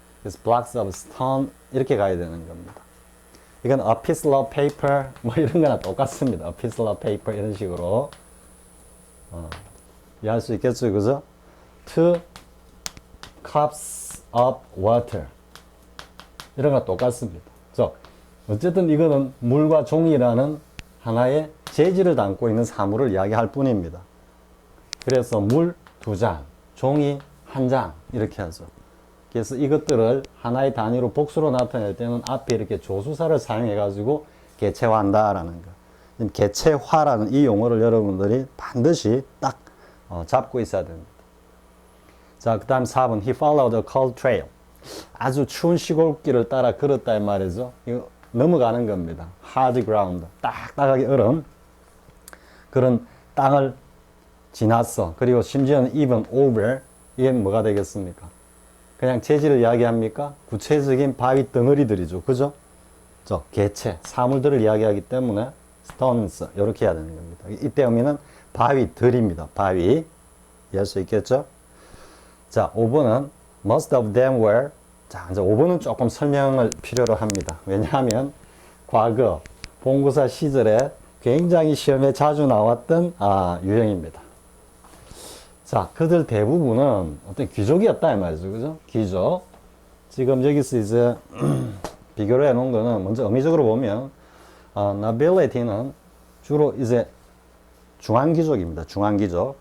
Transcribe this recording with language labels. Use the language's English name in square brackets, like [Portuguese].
[Korean] 그래서 [English] blocks of stone [Korean] 이렇게 가야 되는 겁니다. 이건 [English] a piece of paper [Korean] 뭐 이런 거나 똑같습니다. a piece of paper 이런 식으로 이해할 수 있겠죠, 그죠? [English] two cups of water [Korean] 이런 거 똑같습니다. 어쨌든 이거는 물과 종이라는 하나의 재질을 담고 있는 사물을 이야기할 뿐입니다. 그래서 물 2잔, 종이 1장 이렇게 하죠. 그래서 이것들을 하나의 단위로 복수로 나타낼 때는 앞에 이렇게 조수사를 사용해 가지고 개체화한다라는 거. 개체화라는 이 용어를 여러분들이 반드시 딱 잡고 있어야 됩니다. 자, 그 다음 4번 [English] He followed a cold trail. [Korean] 아주 추운 시골길을 따라 걸었다 이 말이죠. 이거 넘어가는 겁니다. [English] hard ground, [Korean] 딱딱하게 얼은 그런 땅을 지났어. 그리고 심지어는 [English] even over, [Korean] 이게 뭐가 되겠습니까? 그냥 재질을 이야기합니까? 구체적인 바위 덩어리들이죠. 그죠? 개체, 사물들을 이야기하기 때문에 stones 이렇게 해야 되는 겁니다. 이때 의미는 바위들입니다. 바위. 이해할 수 있겠죠? 자, 5번은 [English] most of them were. [Korean] 자, 이제 5번은 조금 설명을 필요로 합니다. 왜냐하면 과거 본고사 시절에 굉장히 시험에 자주 나왔던 유형입니다. 자, 그들 대부분은 어떤 귀족이었다 이 말이죠. 그죠? 귀족. 지금 여기서 이제 비교를 해 놓은 거는 먼저 의미적으로 보면 nobility는 주로 이제 중앙귀족입니다. 중앙귀족.